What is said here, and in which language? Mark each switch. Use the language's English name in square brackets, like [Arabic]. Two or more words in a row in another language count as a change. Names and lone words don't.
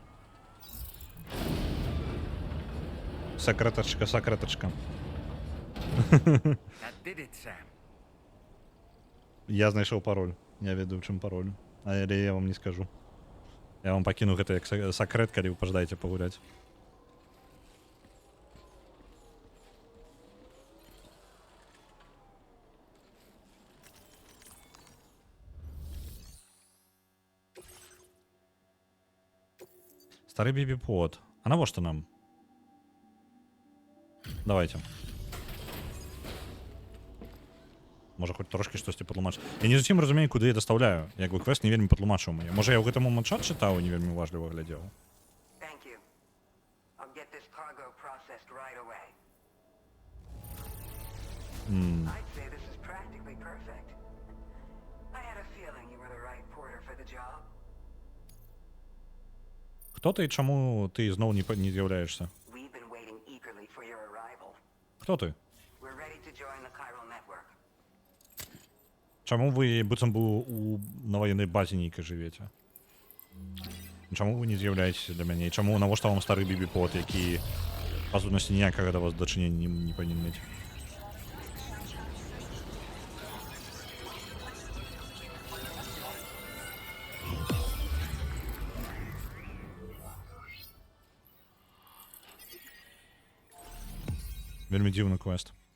[Russian] Секреточка. [English] That did it, Sam. [Belarusian] Я знайшов пароль. Я веду, в чым пароль. Але я вам не скажу. Я вам пакіну гэта як сакрэт, калі вы пажадаеце пагуляць. Стары бібі-под. А навошта нам? Давайте. Можа хоць трошкі штосьці патлумачыць. Я не зусім разумею, куды я дастаўляю. Як бы квест не вельмі патлумачыў мне. Можа я ў гэты момант чат чытаў і не вельмі уважліва глядзеў. [English] Thank you. I'll get this cargo processed right away. I'd say this is practically perfect. I had a feeling you were the right porter for the job. [Belarusian] Хто ты і чаму ты зноў не з'яўляешся? [English] We've been waiting eagerly for your arrival. [Belarusian] Хто ты? [English] We're ready to join the chiral network. [Belarusian] Чаму вы быццам бы на ваеннай базе нейкай жывеце? Чаму вы не з'яўляецеся для мяне? І чаму навошта вам стары бібі-под, які па сутнасці ніякага да вас дачынення не павінен мець? Вельмі дзіўны квест.